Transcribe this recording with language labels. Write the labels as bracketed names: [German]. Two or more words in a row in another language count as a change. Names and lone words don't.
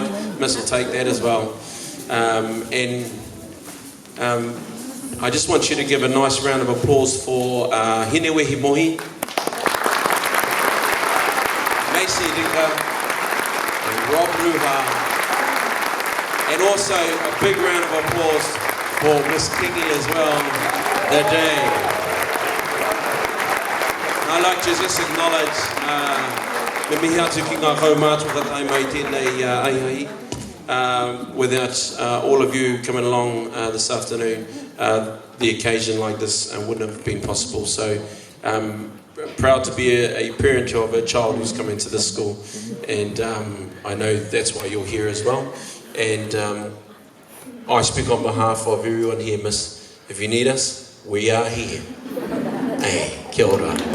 [English] Miss will take that as well. I just want you to give a nice round of applause for Hinewehi Mohi, Macy Dinka, and Rob Ruha, and also a big round of applause for Miss Kingy as well today. I'd like to just acknowledge [Māori] me mihi atu ki ngā kaumātua tai mai tēnei aihahi. [English] Without all of you coming along this afternoon, the occasion like this wouldn't have been possible. So proud to be a parent of a child who's come into this school, and I know that's why you're here as well. And I speak on behalf of everyone here, Miss. If you need us, we are here. Hey, [Māori] kia ora.